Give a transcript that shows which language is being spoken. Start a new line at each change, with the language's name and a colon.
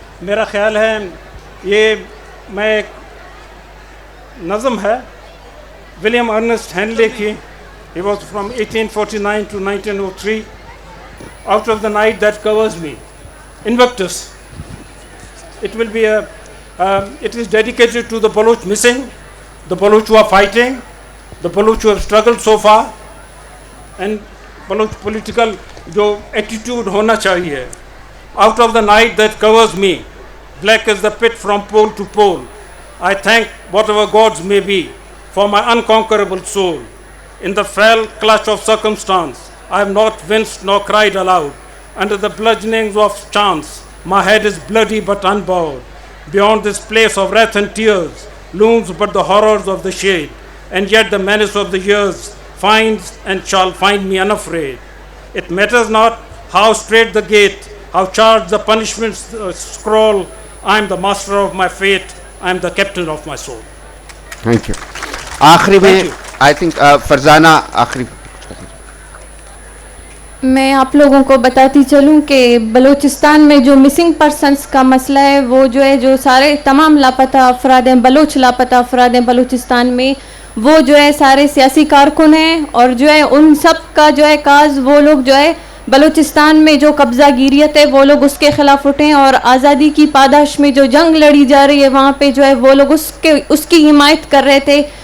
Urdu: میرا خیال ہے یہ میں ایک نظم ہے ولیم ارنسٹ ہینلے کی.
English: He was from 1849 to 1903. Out of the night that covers me, Invictus. It will be it is dedicated to the Baloch missing, the Baloch who are fighting, the Baloch who have struggled so far, and Baloch political
Urdu: jo attitude hona chahiye.
English: Out of the night that covers me, black as the pit from pole to pole, I thank whatever gods may be for my unconquerable soul. In the fell clutch of circumstance, I have not winced nor cried aloud. Under the bludgeonings of chance, my head is bloody but unbowed. Beyond this place of wrath and tears looms but the horrors of the shade, and yet the menace of the years finds and shall find me unafraid. It matters not how straight the gate, how charged the punishment's scroll, I am the master of my fate, I am the captain of my soul. Thank you.
Urdu: آخری میں
English: I think
Urdu: Farzana آخری. میں آپ لوگوں کو بتاتی چلوں کہ بلوچستان میں جو مسنگ پرسنس کا مسئلہ ہے, وہ جو ہے جو سارے تمام لاپتہ افراد ہیں, بلوچ لاپتہ افراد ہیں بلوچستان میں, وہ جو ہے سارے سیاسی کارکن ہیں, اور جو ہے ان سب کا جو ہے کاز وہ لوگ جو ہے بلوچستان میں جو قبضہ گیریت ہے وہ لوگ اس کے خلاف اٹھیں, اور آزادی کی پاداش میں جو جنگ لڑی جا رہی ہے وہاں پہ جو ہے وہ لوگ اس کی حمایت کر رہے تھے.